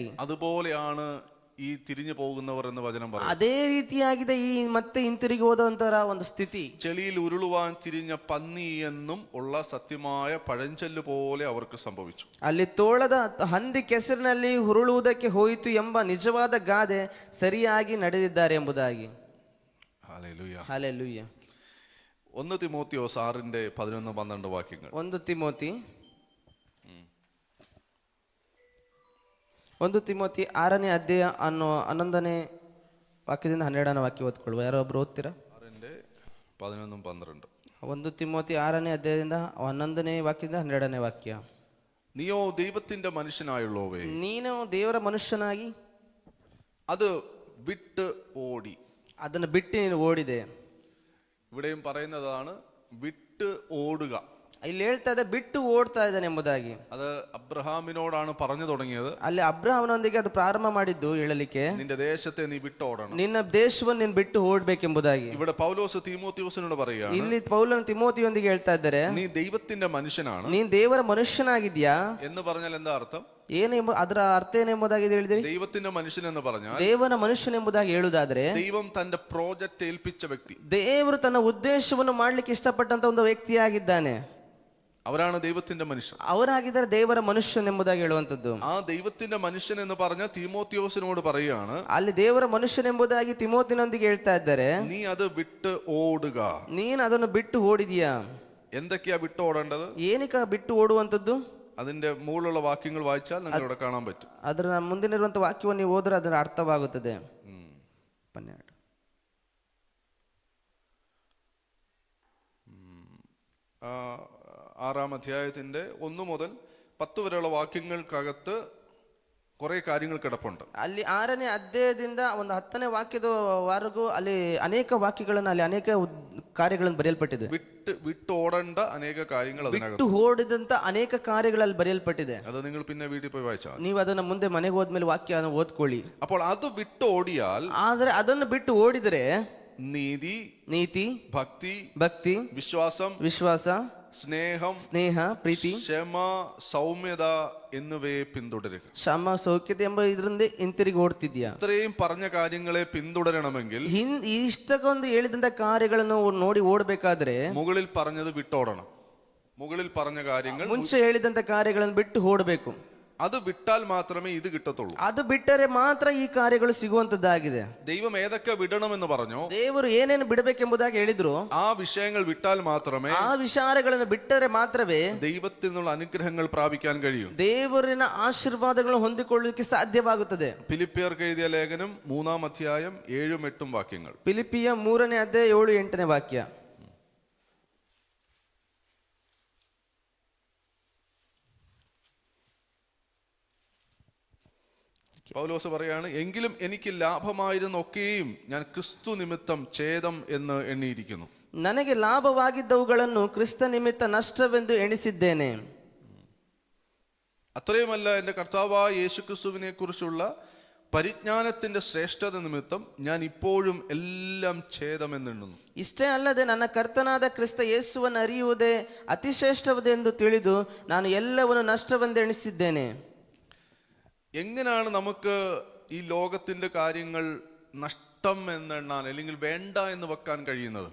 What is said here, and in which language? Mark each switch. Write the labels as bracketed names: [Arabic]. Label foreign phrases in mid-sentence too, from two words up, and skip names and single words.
[Malayalam] അതുപോലെയാണ് ഈ തിരിഞ്ഞു പോകുന്നവർ എന്ന് വചനം പറയും. [Kannada] ಅದೇ ರೀತಿಯಾಗಿದೆ ಈ ಮತ್ತೆ ಹಿಂತಿರುಗಿ ಹೋದಂತರ ಒಂದು ಸ್ಥಿತಿ. [Malayalam] ചെളിയിൽ ഉരുളുവാൻ തിരിഞ്ഞ പന്നി എന്നും ഉള്ള സത്യമായ പഴഞ്ചൊല്ല് പോലെ അവർക്ക് സംഭവിച്ചു. [Kannada] ಅಲ್ಲಿ ತೋಳದ ಹಂದಿ ಕೆಸರಿನಲ್ಲಿ ಹುರುಳುವುದಕ್ಕೆ ಹೋಯಿತು ಎಂಬ ನಿಜವಾದ ಗಾದೆ ಸರಿಯಾಗಿ ನಡೆದಿದ್ದಾರೆ ಎಂಬುದಾಗಿ. [Malayalam] ഹല്ലേലൂയ. [Kannada] ಹಲ್ಲೆಲೂಯಾ. [Malayalam] 1 തിമോത്തിയോസ് 6:11-12 വാക്യങ്ങൾ. [Kannada] 1 ತಿಮೋತಿ 6ನೇ ಅಧ್ಯಾಯ 11ನೇ ವಾಕ್ಯದಿಂದ 12ನೇ ವಾಕ್ಯ ಓದ್ಕೊಳ್ಳುವ. ಯಾರೋ ಒಬ್ರು ಓದ್ತೀರಾ? 6:11-12. 1 ತಿಮೋತಿ 6ನೇ ಅಧ್ಯಾಯದಿಂದ 11ನೇ ವಾಕ್ಯದಿಂದ 12ನೇ ವಾಕ್ಯ. [Malayalam] നീയോ ദൈവത്തിന്റെ മനുഷ്യനായുള്ളവേ, [Kannada] ನೀನು ದೇವರ ಮನುಷ್ಯನಾಗಿ [Malayalam] അത് വിട്ട് ഓടി. [Kannada] ಅದನ್ನು ಬಿಟ್ಟು ನೀನು ಓಡಿದೆ. [Malayalam] ഇവിടെയും പറയുന്നതാണ് വിട്ട് ഓടുക. [Kannada] ಇಲ್ಲಿ ಹೇಳ್ತಾ ಇದೆ ಬಿಟ್ಟು ಓಡ್ತಾ ಇದ್ದಾನೆ ಎಂಬುದಾಗಿ. [Malayalam] അത് അബ്രഹാമിനോടാണ് പറഞ്ഞു തുടങ്ങിയത്. [Kannada] ಅಲ್ಲಿ ಅಬ್ರಹಾಮನೊಂದಿಗೆ ಅದು ಪ್ರಾರಂಭ ಮಾಡಿದ್ದು ಹೇಳಲಿಕ್ಕೆ, [Malayalam] നിന്റെ ദേശത്തെ നീ വിട്ടോടണം. [Kannada] ನಿನ್ನ ದೇಶವನ್ನು ನೀನು ಬಿಟ್ಟು ಓಡ್ಬೇಕೆಂಬುದಾಗಿ. [Malayalam] ഇവിടെ പൗലോസ് തീമോത്തിയോസിനോട് പറയുകയാണ്, [Kannada] ಇಲ್ಲಿ ಪೌಲನು ತಿಮೋತಿಯೊಂದಿಗೆ ಹೇಳ್ತಾ ಇದ್ದಾರೆ, [Malayalam] നീ ദൈവത്തിന്റെ മനുഷ്യനാണ്. [Kannada] ನೀನ್ ದೇವರ ಮನುಷ್ಯನಾಗಿದ್ಯಾ [Malayalam] എന്ന് പറഞ്ഞാൽ എന്താ ಅರ್ಥ? [Kannada] ಏನೆಂಬ ಅದರ ಅರ್ಥ ಏನೆಂಬುದಾಗಿ ಹೇಳಿದ್ರಿ? [Malayalam] ദൈവത്തിന്റെ മനുഷ്യൻ എന്ന് പറഞ്ഞാൽ [Kannada] ದೇವರ ಮನುಷ್ಯನೆಂಬುದಾಗಿ ಹೇಳುವುದಾದ್ರೆ [Malayalam] ദൈവം തന്റെ പ്രോജക്റ്റ് ഏൽപ്പിച്ച വ്യക്തി. [Kannada] ದೇವರು ತನ್ನ ಉದ್ದೇಶವನ್ನು ಮಾಡ್ಲಿಕ್ಕೆ ಇಷ್ಟಪಟ್ಟಂತ ಒಂದು ವ್ಯಕ್ತಿಯಾಗಿದ್ದಾನೆ. [Malayalam] അവരാണ് ദൈവത്തിന്റെ മനുഷ്യൻ. [Kannada] ಅವರಾಗಿದ್ದಾರೆ ದೇವರ ಮನುಷ್ಯನೆಂಬುದಾಗಿ ಹೇಳುವಂತದ್ದು. [Malayalam] ആ ദൈവത്തിന്റെ മനുഷ്യൻ എന്ന് പറഞ്ഞ തീമോത്തിയോസിനോട് പറയുകയാണ്, [Kannada] ಅಲ್ಲಿ ದೇವರ ಮನುಷ್ಯನೆಂಬುದಾಗಿ ತಿಮೋತಿನೊಂದಿಗೆ ಹೇಳ್ತಾ ಇದ್ದಾರೆ, [Malayalam] നീ അത് വിട്ട് ഓടുക. [Kannada] ನೀನ್ ಅದನ್ನು ಬಿಟ್ಟು ಓಡಿದೀಯಾ? [Malayalam] എന്തൊക്കെയാ വിട്ട് ഓടേണ്ടത്? [Kannada] ಏನಕ್ಕೆ ಬಿಟ್ಟು ಓಡುವಂತದ್ದು? [Malayalam] അതിന്റെ മുകളിലുള്ള വാക്യങ്ങൾ വായിച്ചാൽ നിങ്ങൾക്ക് ഇവിടെ കാണാൻ പറ്റും. [Kannada] ಅದರ ಮುಂದಿನಿರುವಂತ ವಾಕ್ಯವನ್ನು ನೀವು ಓದಿದ್ರೆ ಅದರ ಅರ್ಥವಾಗುತ್ತದೆ. [Malayalam] 6ാം അധ്യായത്തിന്റെ 1 മുതൽ 10 വരെയുള്ള വാക്യങ്ങൾക്കകത്ത് കുറെ കാര്യങ്ങൾ കിടപ്പുണ്ട്. [Kannada] ಅಲ್ಲಿ 6ನೇ ಅಧ್ಯಾಯದಿಂದ ಒಂದು 10ನೇ ವಾಕ್ಯದವರೆಗೂ ಅಲ್ಲಿ ಅನೇಕ ವಾಕ್ಯಗಳನ್ನು ಅಲ್ಲಿ ಅನೇಕ ಕಾರ್ಯಗಳನ್ನು ಬರೆಯಲ್ಪಟ್ಟಿದೆ. [Malayalam] വിട്ടോടേണ്ട അനേക കാര്യങ്ങൾ അതിനകത്ത്, [Kannada] ಬಿಟ್ಟು ಓಡಿದಂತ ಅನೇಕ ಕಾರ್ಯಗಳಲ್ಲಿ ಬರೆಯಲ್ಪಟ್ಟಿದೆ. [Malayalam] അത് നിങ്ങൾ പിന്നെ വീട്ടിൽ പോയി വായിച്ചാൽ, [Kannada] ನೀವು ಅದನ್ನ ಮುಂದೆ ಮನೆಗೆ ಹೋದ್ಮೇಲೆ ವಾಕ್ಯ ಓದ್ಕೊಳ್ಳಿ. [Malayalam] അപ്പോൾ അത് വിട്ട് ഓടിയാൽ, [Kannada] ಆದ್ರೆ ಅದನ್ನು ಬಿಟ್ಟು ಓಡಿದರೆ [Malayalam] നീതി, [Kannada] ನೀತಿ, [Malayalam] ഭക്തി, [Kannada] ವಿಶ್ವಾಸ, ಸ್ನೇಹ, ಪ್ರೀತಿ, [Malayalam] ക്ഷമ, സൗമ്യത എന്നിവയെ പിന്തുടരുക. [Kannada] ಕ್ಷಮ, ಸೌಖ್ಯತೆ ಎಂಬ ಇದರಿಂದ ಹಿಂತಿರುಗಿ ಓಡ್ತಿದ್ಯಾ? [Malayalam] ഇത്രയും പറഞ്ഞ കാര്യങ്ങളെ പിന്തുടരണമെങ്കിൽ [Kannada] ಇಷ್ಟಕ್ಕೊಂದು ಹೇಳಿದಂತ ಕಾರ್ಯಗಳನ್ನು ನೋಡಿ ಓಡಬೇಕಾದ್ರೆ [Malayalam] മുകളിൽ പറഞ്ഞത് വിട്ടോടണം. മുകളിൽ പറഞ്ഞ കാര്യങ്ങൾ, [Kannada] ಮುಂಚೆ ಹೇಳಿದಂತ ಕಾರ್ಯಗಳನ್ನು ಬಿಟ್ಟು ಓಡಬೇಕು. [Malayalam] അത് വിട്ടാൽ മാത്രമേ ഇത് കിട്ടത്തുള്ളൂ. [Kannada] ಅದು ಬಿಟ್ಟರೆ ಮಾತ್ರ ಈ ಕಾರ್ಯಗಳು ಸಿಗುವಂತದ್ದಾಗಿದೆ. [Malayalam] ദൈവം ഏതൊക്കെ വിടണമെന്ന് പറഞ്ഞോ, [Kannada] ದೇವರು ಏನೇನು ಬಿಡಬೇಕೆಂಬುದಾಗಿ ಹೇಳಿದ್ರು, [Malayalam] ആ വിഷയങ്ങൾ വിട്ടാൽ മാത്രമേ, [Kannada] ಆ ವಿಚಾರಗಳನ್ನು ಬಿಟ್ಟರೆ ಮಾತ್ರವೇ [Malayalam] ദൈവത്തിൽ നിന്നുള്ള അനുഗ്രഹങ്ങൾ പ്രാപിക്കാൻ കഴിയും. [Kannada] ದೇವರಿನ ಆಶೀರ್ವಾದಗಳನ್ನು ಹೊಂದಿಕೊಳ್ಳಲಿಕ್ಕೆ ಸಾಧ್ಯವಾಗುತ್ತದೆ. [Malayalam] ഫിലിപ്പിയർക്ക് എഴുതിയ ലേഖനം 3ാം അധ്യായം 7-8 വാക്യങ്ങൾ. [Kannada] ಫಿಲಿಪಿಯ 3ನೇ ಅಧ್ಯಾಯ 7-8ನೇ ವಾಕ್ಯ. [Malayalam] പൗലോസ് പറയാണ്, എങ്കിലും എനിക്ക് ലാഭമായിരുന്നൊക്കെയും ഞാൻ ക്രിസ്തു നിമിത്തം ഛേദം എന്ന് എണ്ണിയിരിക്കുന്നു. [Kannada] ನನಗೆ ಲಾಭವಾಗಿದ್ದವುಗಳನ್ನು ಕ್ರಿಸ್ತ ನಿಮಿತ್ತ ನಷ್ಟವೆಂದು ಎಣಿಸಿದ್ದೇನೆ. [Malayalam] അത്രയുമല്ല, എന്റെ കർത്താവായ യേശുക്രിസ്തുവിനെ കുറിച്ചുള്ള പരിജ്ഞാനത്തിന്റെ ശ്രേഷ്ഠത നിമിത്തം ഞാൻ ഇപ്പോഴും എല്ലാം ഛേദമെന്നെണ്ണുന്നു. [Kannada] ಇಷ್ಟೇ ಅಲ್ಲದೆ ನನ್ನ ಕರ್ತನಾದ ಕ್ರಿಸ್ತ ಯೇಸುವನ್ನು ಅರಿಯುವುದೇ ಅತಿಶ್ರೇಷ್ಠವದೆಂದು ತಿಳಿದು ನಾನು ಎಲ್ಲವನ್ನು ನಷ್ಟವೆಂದು ಎಣಿಸಿದ್ದೇನೆ. [Malayalam] എങ്ങനെയാണ് നമുക്ക് ഈ ലോകത്തിന്റെ കാര്യങ്ങൾ നഷ്ടം എന്നെണ്ണാൻ അല്ലെങ്കിൽ വേണ്ട എന്ന് വെക്കാൻ കഴിയുന്നത്?